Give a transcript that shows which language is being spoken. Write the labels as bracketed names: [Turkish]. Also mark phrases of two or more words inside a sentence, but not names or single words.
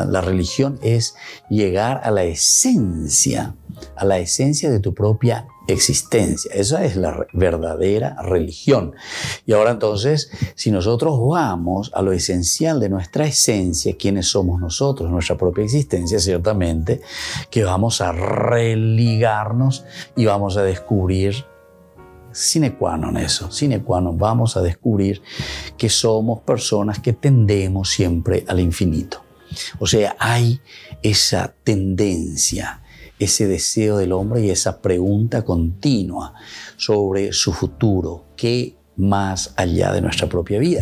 [Spanish] La religión es llegar a la esencia de tu propia existencia. Esa es la verdadera religión. Y ahora entonces, si nosotros vamos a lo esencial de nuestra esencia, ¿quiénes somos nosotros? Nuestra propia existencia, ciertamente que vamos a religarnos y vamos a descubrir [Latin] sine qua non [Spanish] eso, [Latin] sine qua non, [Spanish] vamos a descubrir que somos personas que tendemos siempre al infinito. O sea, hay esa tendencia, ese deseo del hombre y esa pregunta continua sobre su futuro, qué más allá de nuestra propia vida.